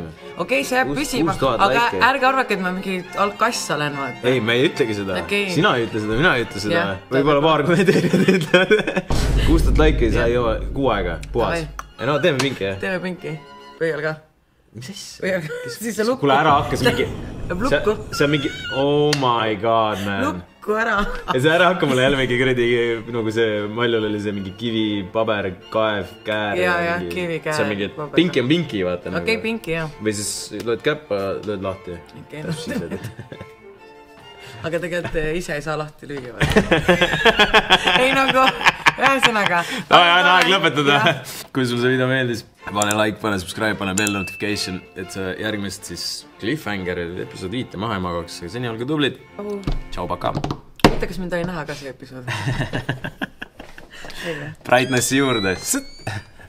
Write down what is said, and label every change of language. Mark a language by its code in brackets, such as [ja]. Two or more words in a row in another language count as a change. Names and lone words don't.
[et] Okei, see jääb püsima, aga ärge arvake, et ma mingi alkass olen. Ei, me ei ütlegi seda. Sina ei ütle seda, mina ei ütle seda. Võib-olla paar kommenteerijad ütlevad. 6000 laiki sa ei joo 6 aega, puhas. No teeme pinki, jah? Teeme pinki. Võigal ka. Mis siis? Siis see lukku. Kuule ära hakkas mingi... See on mingi... [en] Oh my god, man. [et] Lukku ära. Ja see ära hakka mulle jälle mingi kuradi... Nagu see Maljul oli see mingi kivi, paber, kaev, käär. Ja, kivi, käär. See on mingi... Pinki on pinki, vaata. Okei, pinki, jah. Või siis lööd käppa, lööd lahti. Okei, aga tegelikult ise ei saa lahti lüüa. Ei nagu... Ühesõnaga. On aeg lõpetada. Kui sul see video meeldis, pane like, pane subscribe, pane [en] bell notification, [et] et sa järgmist siis cliffhanger episood 5 maha ei magaks. Seni olge tublid. Tšau, paka. Mõtle, kas mind oli näha ka see episood. Brightnessi juurde.